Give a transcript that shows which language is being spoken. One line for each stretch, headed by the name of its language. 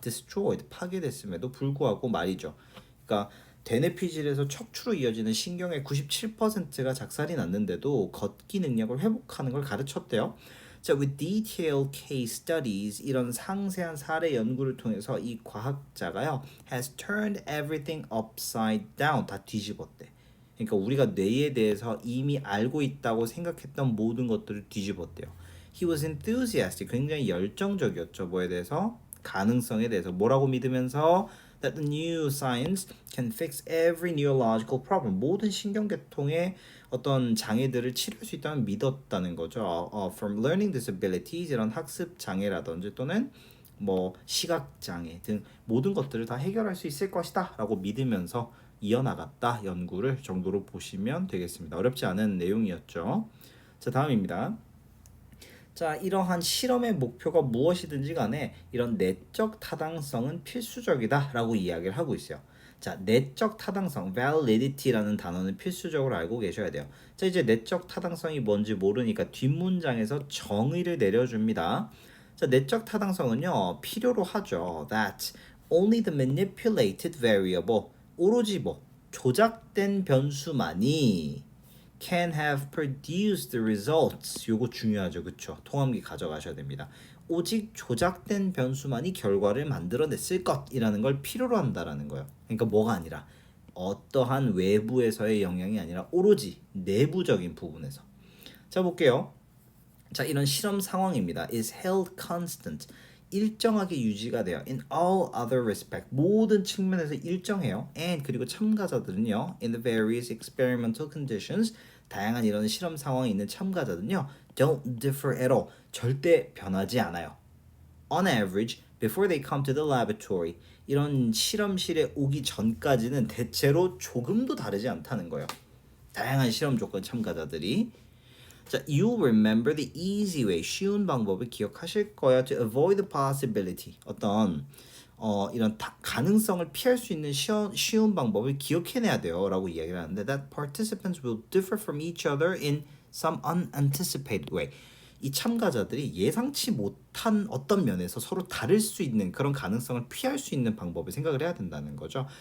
Korean: destroyed, 파괴됐음에도 불구하고 말이죠. 그러니까 대뇌피질에서 척추로 이어지는 신경의 97%가 작살이 났는데도 걷기 능력을 회복하는 걸 가르쳤대요. 자,
English: with detailed case studies,
Korean: 이런 상세한 사례 연구를 통해서 이 과학자가요
English: has turned everything upside down,
Korean: 다 뒤집었대. 그러니까 우리가 뇌에 대해서 이미 알고 있다고 생각했던 모든 것들을 뒤집었대요.
English: He was enthusiastic,
Korean: 굉장히 열정적이었죠. 뭐에 대해서? 가능성에 대해서. 뭐라고 믿으면서?
English: That the new science can fix every neurological problem,
Korean: 모든 신경계통의 어떤 장애들을 치료할 수 있다는 믿었다는 거죠.
English: From learning disabilities,
Korean: 이런 학습 장애라든지 또는 뭐 시각 장애 등 모든 것들을 다 해결할 수 있을 것이다라고 믿으면서 이어나갔다 연구를 정도로 보시면 되겠습니다. 어렵지 않은 내용이었죠. 자, 다음입니다. 자, 이러한 실험의 목표가 무엇이든지 간에 이런 내적 타당성은 필수적이다라고 이야기를 하고 있어요. 자, 내적 타당성, validity라는 단어는 필수적으로 알고 계셔야 돼요. 자, 이제 내적 타당성이 뭔지 모르니까 뒷문장에서 정의를 내려줍니다. 자, 내적 타당성은요, 필요로 하죠.
English: That only the manipulated variable,
Korean: 오로지 뭐 조작된 변수만이
English: can have produced the results.
Korean: 요거 중요하죠. 그쵸? 통함기 가져가셔야 됩니다. 오직 조작된 변수만이 결과를 만들어냈을 것이라는 걸 필요로 한다라는 거예요. 그러니까 뭐가 아니라 어떠한 외부에서의 영향이 아니라 오로지 내부적인 부분에서. 자, 볼게요. 자, 이런 실험 상황입니다.
English: is held constant.
Korean: 일정하게 유지가 돼요.
English: In all other respect,
Korean: 모든 측면에서 일정해요. And 그리고 참가자들은요,
English: in the various experimental conditions,
Korean: 다양한 이런 실험 상황에 있는 참가자들은요,
English: don't differ at all,
Korean: 절대 변하지 않아요.
English: On average, before they come to the laboratory,
Korean: 이런 실험실에 오기 전까지는 대체로 조금도 다르지 않다는 거예요. 다양한 실험 조건 참가자들이.
English: 자, you'll remember the easy way,
Korean: 쉬운 방법을 기억하실 거야
English: to avoid the possibility, 어떤
Korean: 이런 가능성을 피할 수 있는 쉬운 방법을 기억해내야 돼요라고 이야기를 하는데
English: that participants will differ from each other in some unanticipated way.
Korean: 이 참가자들이 예상치 못한 어떤 면에서 서로 다를 수 있는 그런 가능성을 피할 수 있는 방법을 생각을 해야 된다는 거죠.